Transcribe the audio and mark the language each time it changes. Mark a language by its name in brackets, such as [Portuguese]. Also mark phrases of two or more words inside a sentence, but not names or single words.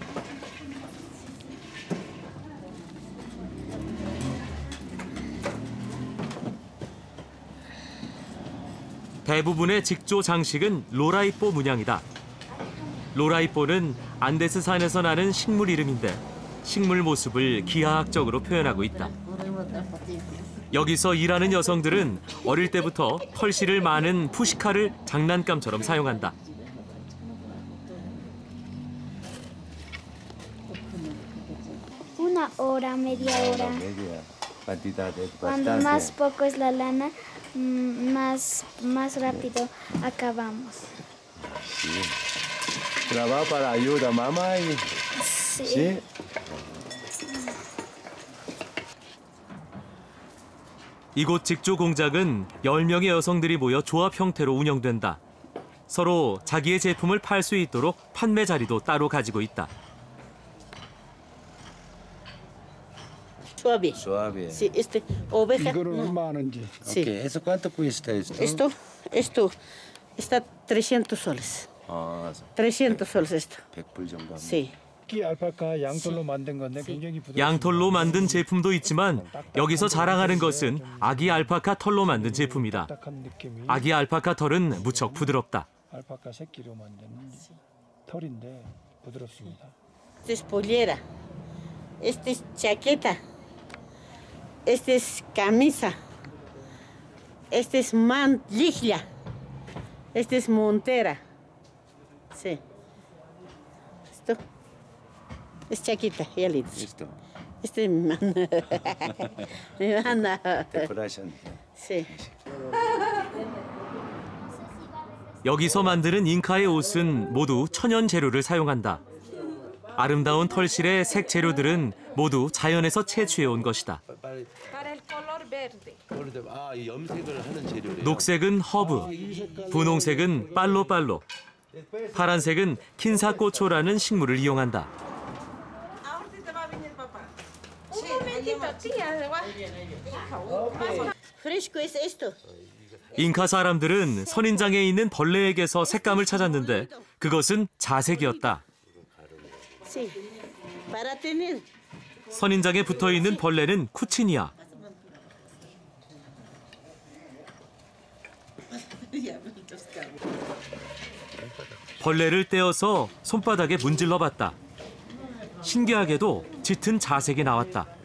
[Korean] 대부분의 직조 장식은 로라이뽀 문양이다. 로라이뽀는 안데스 산에서 나는 식물 이름인데 식물 모습을 기하학적으로 표현하고 있다. 여기서 일하는 여성들은 어릴 때부터 털실을 많은 푸시카를 장난감처럼 사용한다. [Spanish] Una hora, media hora. Cuando más poco es la lana, más rápido acabamos. Sí. Trabajo para ayuda a mamá y... Sí. ¿Sí? [Korean] 이곳 직조 공장은 10명의 여성들이 모여 조합 형태로 운영된다. 서로 자기의 제품을 팔 수 있도록 판매 자리도 따로 가지고 있다. [Spanish] Suave. Suave. Sí, oveja. [Korean] 이거는 얼마 하는지. [Spanish] Sí. Okay. ¿Eso cuánto cuesta esto? Esto está 300 soles. [Korean] 아, [Spanish] 300 soles esto. [Korean] 100불 정도. [Spanish] Sí. [Korean] 이 알파카 양털로 만든 건데 굉장히 부드럽습니다. 양털로 만든 제품도 있지만 여기서 자랑하는 것은 아기 알파카 털로 만든 제품이다. 아기 알파카 털은 무척 부드럽다. 알파카 새끼로 만든 털인데 부드럽습니다. [Spanish] Este es pollera. Este es chaqueta. Este es camisa. Este es mantilla. Este es montera. Sí. Esto es chaqueta, ya le dije. Esto. Este es mi manda. Decoration. Sí. [Korean] 여기서 만드는 잉카의 옷은 모두 천연 재료를 사용한다. 아름다운 털실의 색 재료들은 모두 자연에서 채취해 온 것이다. 아, 이 염색을 하는 재료래요. 녹색은 허브, 분홍색은 빨로빨로, 파란색은 킨사꼬초라는 식물을 이용한다. [Spanish] Fresco es esto. [Korean] 잉카 사람들은 선인장에 있는 벌레에게서 색감을 찾았는데 그것은 자색이었다. [Spanish] Sí. Para tener. [Korean] 선인장에 붙어있는 벌레는 쿠치니아. 벌레를 떼어서 손바닥에 문질러봤다. 신기하게도 짙은 자색이 나왔다.